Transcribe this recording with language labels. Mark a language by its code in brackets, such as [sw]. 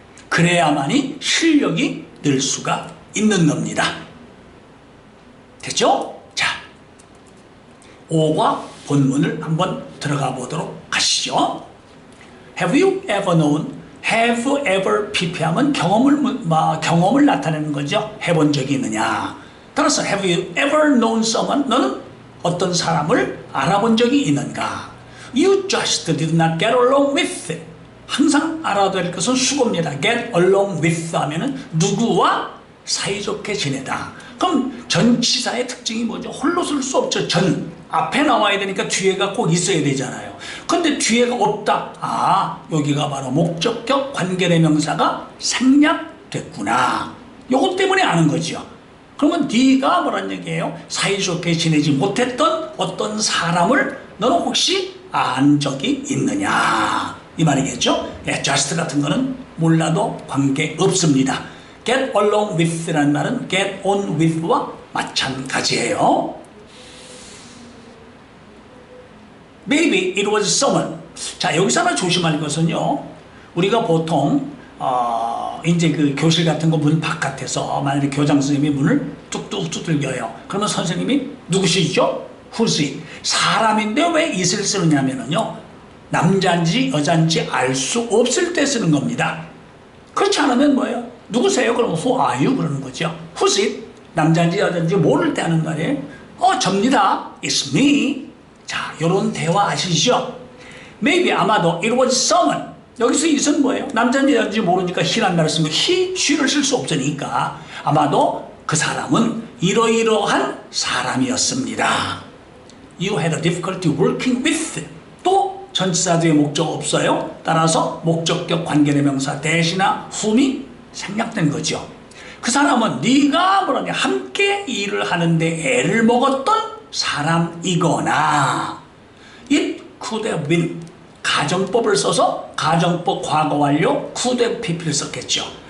[ko] 그래야만이 실력이 늘 수가 있는 겁니다. 됐죠? 자, 5과 본문을 한번 들어가 보도록 하시죠. [en] Have you ever known? [ko] Have ever PP하면 경험을 나타내는 거죠. 해본 적이 있느냐. 따라서 [en] Have you ever known someone? [ko] 너는 어떤 사람을 알아본 적이 있는가? [en] You just did not get along with. [ko] 항상 알아야 될 것은 수고입니다. Get along with 하면은 누구와 사이좋게 지내다. 그럼 전치사의 특징이 뭐죠? 홀로 쓸 수 없죠. 전 앞에 나와야 되니까 뒤에가 꼭 있어야 되잖아요. 근데 뒤에가 없다. 여기가 바로 목적격 관계대명사가 생략됐구나. 요것 때문에 아는 거죠. 그러면 네가 뭐란 얘기예요? 사이좋게 지내지 못했던 어떤 사람을 너는 혹시 안 적이 있느냐 이 말이겠죠. just 같은 거는 몰라도 관계없습니다. get along with라는 말은 get on with와 마찬가지예요. [en] Maybe it was someone. [ko] 자, 여기서 하나 조심할 것은요, 우리가 보통 이제 그 교실 같은 거 문 바깥에서 만약에 교장 선생님이 문을 뚝뚝 두들겨요. 그러면 선생님이 누구시죠? [en] Who's it? [ko] 사람인데 왜 it을 쓰느냐면요, 남자인지 여자인지 알 수 없을 때 쓰는 겁니다. 그렇지 않으면 뭐예요? 누구세요? [en] 그러면 who are you? [ko] 그러는 거죠. [en] Who's it? [ko] 남자인지 여자인지 모를 때 하는 말이에요. 접니다. [en] It's me. [ko] 자, 요런 대화 아시죠? [en] Maybe [ko] 아마도 [en] it was someone. [ko] 여기서 it은 뭐예요? 남자인지 여자인지 모르니까 he란 말을 쓰면 he, she를 쓸 수 없으니까 아마도 그 사람은 이러이러한 사람이었습니다. [en] You had a difficulty working with. [ko] 또 전치사 뒤에 목적 없어요. 따라서 목적격 관계대명사 대신나 whom이 생략된 거죠. 그 사람은 네가 뭐라냐 함께 일을 하는데 애를 먹었던 사람이거나 [en] it could have been [ko] 가정법을 써서 가정법 과거 완료 could have pp를 썼겠죠.